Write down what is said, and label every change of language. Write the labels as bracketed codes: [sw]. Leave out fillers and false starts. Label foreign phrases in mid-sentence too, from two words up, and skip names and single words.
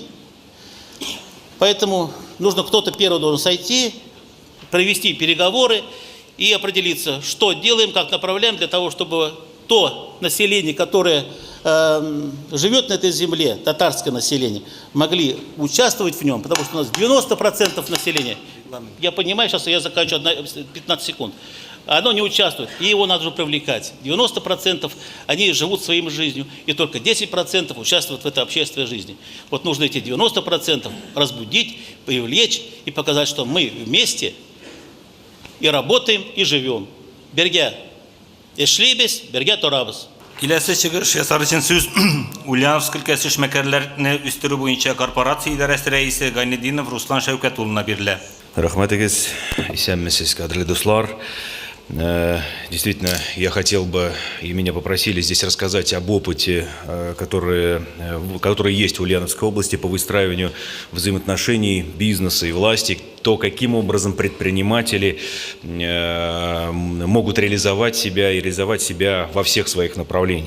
[ru] Поэтому нужно кто-то первый должен сойти, провести переговоры и определиться, что делаем, как направляем для того, чтобы то население, которое живет на этой земле, татарское население, могли участвовать в нем, потому что у нас 90% населения, я понимаю, сейчас я заканчиваю 15 секунд, оно не участвует, и его надо привлекать. 90% они живут своей жизнью, и только 10% участвуют в этой общественной жизни. Вот нужно эти 90% разбудить, привлечь и показать, что мы вместе и работаем, и живем. [tt] Бергә эшлибез, бергә торабыз. Киләсе чыгыш ясар өчен сүз Ульяновск өлкәсе эшмәкәрләрне үстерү буенча корпорация идарәсе рәисе Гайнетдинов Руслан Шәүкәт улына бирелә. Рахматыгыз, исәнмесез, кадерле дуслар. [ru] Действительно, я хотел бы, и меня попросили здесь рассказать об опыте, который есть в Ульяновской области по выстраиванию взаимоотношений бизнеса и власти, то, каким образом предприниматели могут реализовать себя и реализовать себя во всех своих направлениях.